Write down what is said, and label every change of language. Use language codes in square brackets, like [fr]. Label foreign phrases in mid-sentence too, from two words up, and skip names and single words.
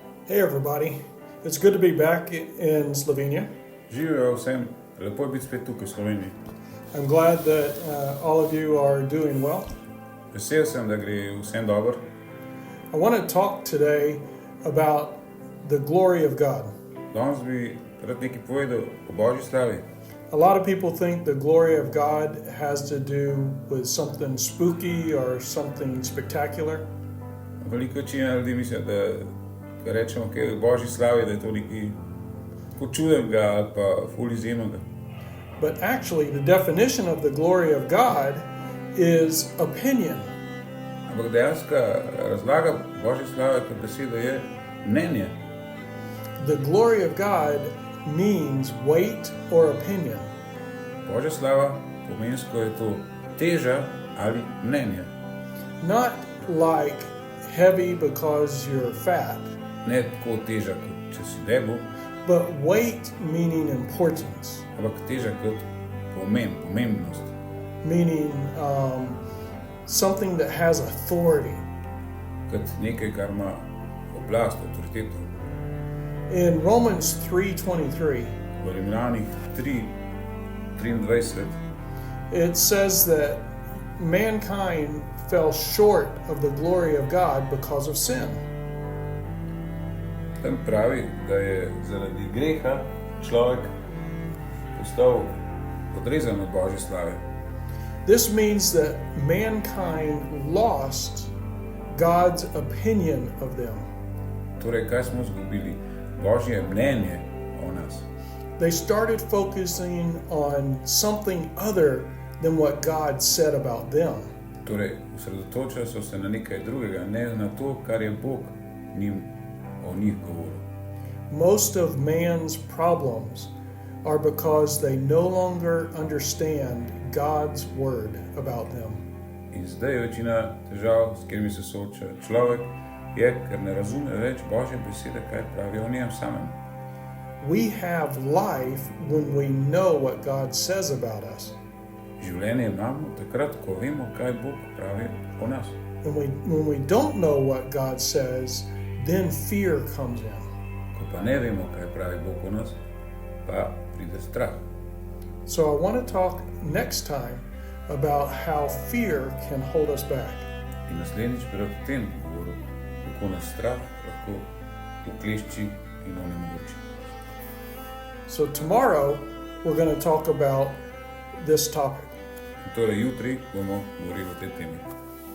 [en] Hey everybody, it's good to be back in Slovenia. [sl] Živijo vsem, lepo je biti spet tukaj v Sloveniji. [en] I'm glad that all of you are doing well. [sl] Vesel sem, da gre vsem dobro. [en] I want to talk today about the glory of God. [sl] Danes bi rad nekaj povedal o Božji slavi. [en] A lot of people think the glory of God has to do with something spooky or something spectacular. [sl] Veliko večina ljudi misli, da ko rečemo kaj o Božji slavi, da je to nekaj kot čudenega ali pa ful izjemnega. [en] But actually the definition of the glory of God is opinion. [sl] Ampak dejanska razlaga Božje slave kot beseda je mnenje. [en] The glory of God means weight or opinion. [sl] Božja slava pomensko je to teža ali mnenje. [en] Not like heavy because you're fat, [sl] Ne tako teža, kot če si debel, [en] but weight meaning importance, [sl] ampak teža kot pomembnost. [en] meaning something that has authority. [sl] Kot nekaj, kar ima oblast, avtoriteto. [en] In Romans 3:23, [sl] V Rimljanih 3:23 [en] it says that mankind fell short of the glory of God because of sin. [sl] tam pravi, da je zaradi greha človek postal odrezan od Božje slave. [en] This means that mankind lost God's opinion of them. [sl] Torej, kaj smo izgubili? Božje mnenje o nas. [en] They started focusing on something other than what God said about them. [sl] Torej, osredotočili so se na nekaj drugega, ne na to, kar je Bog o njih govoril. [en] Most of man's problems are because they no longer understand God's word about them. [sl] In zdaj večina težav, s katerimi se sooča človek, je, ker ne razume več Božje besede, kaj pravi o njem samem. [en] We have life when we know what God says about us. [sl] Življenje imamo takrat, ko vemo, kaj Bog pravi o nas. [en] When we don't know what God says, then fear comes in. [sl] Ko pa ne vemo, kaj pravi Bog o nas, pa pride strah. [en] So I want to talk next time about how fear can hold us back. [sl] In naslednjič bi rad o tem govoril, kako nas strah lahko uklešči in onemogoči. [en] So tomorrow we're going to talk about this topic. [sl] In torej jutri bomo govorili o tej temi.